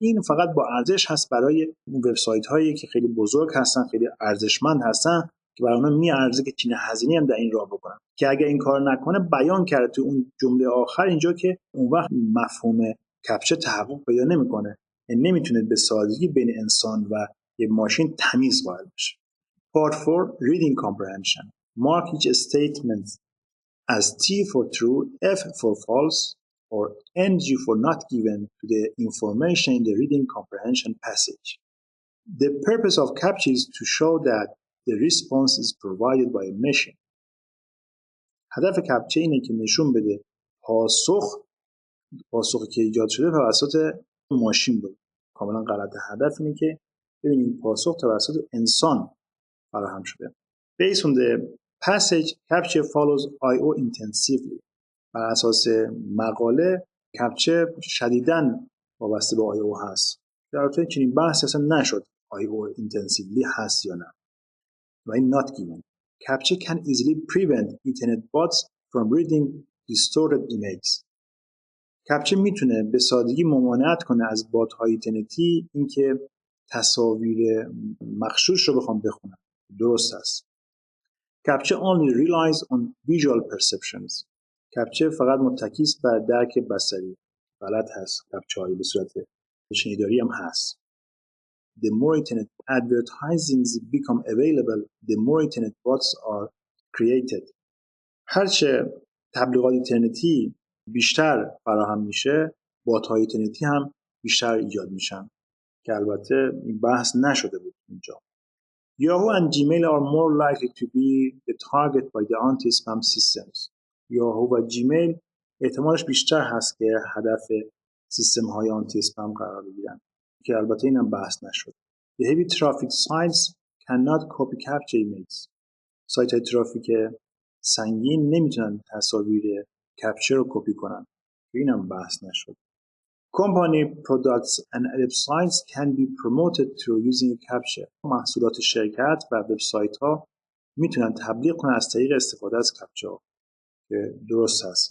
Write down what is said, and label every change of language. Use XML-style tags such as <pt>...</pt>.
<fa>این فقط با ارزش هست برای اون وبسایت هایی که خیلی بزرگ هستن، خیلی ارزشمند هستن که برای اونها میارزه که چین هزینه هم در این راه بکنن. که اگر این کار نکنه بیان کرده تو اون جمله آخر اینجا که اون وقت مفهوم کپچه تحقق پیدا نمیکنه، یعنی نمیتونه به سادگی بین انسان و یک ماشین تمیز قائل بشه.</fa> <en>Part 4 Reading Comprehension. Mark each statement as T for true, F for false, or NG for not given to the information in the reading comprehension passage. The purpose of CAPTCHA is to show that the response is provided by a machine.</en> <fa>هدف کپچه اینه که نشون بده پاسخی که ایجاد شده توسط ماشین بود. کاملا غلط. هدف اینه که ببینید پاسخ توسط انسان فراهم شده.</fa> <en>Based on the passage, CAPTCHA follows I/O intensively.</en> <fa>بر اساس مقاله CAPTCHA شدیداً وابسته به I/O هست. در واقع چنین بحثی اصلا نشد I/O intensively هست یا نه. و این not given.</fa> <en>CAPTCHA can easily prevent Ethernet bots from reading distorted images.</en> <fa>CAPTCHA میتونه به سادگی ممانعت کنه از بات های اینترنتی اینکه تصاویر مغشوش رو بخوام بخونن. درست است.</fa> <en>CAPTCHA only relies on visual perceptions.</en> <fa>CAPTCHA فقط متکی است بر درک بصری. غلط هست. CAPTCHA هایی به صورت شنیداری هم هست.</fa> <en>The more internet advertisings become available, the more internet bots are created.</en> <fa>هرچه تبلیغات اینترنتی بیشتر فراهم میشه، بات های اینترنتی هم بیشتر ایجاد میشن که البته این بحث نشده بود اینجا.</fa> <en>Yahoo and Gmail are more likely to be the target by the anti-spam systems.</en> <fa>یاهو و جیمیل احتمالش بیشتر هست که هدف سیستم های آنتی اسپم قرار بگیرن که البته اینم بحث نشد.</fa> <en>The heavy traffic sites cannot copy CAPTCHA images.</en> <fa>سایت های ترافیک سنگین نمیتونن تصاویر CAPTCHA رو کپی کنن. اینم بحث نشد.</fa> <en>Company products and websites can be promoted through using CAPTCHA.</en> <fa>محصولات شرکت و وبسایت ها میتونن تبلیغ کنن از طریق استفاده از CAPTCHA که درست هست.</fa>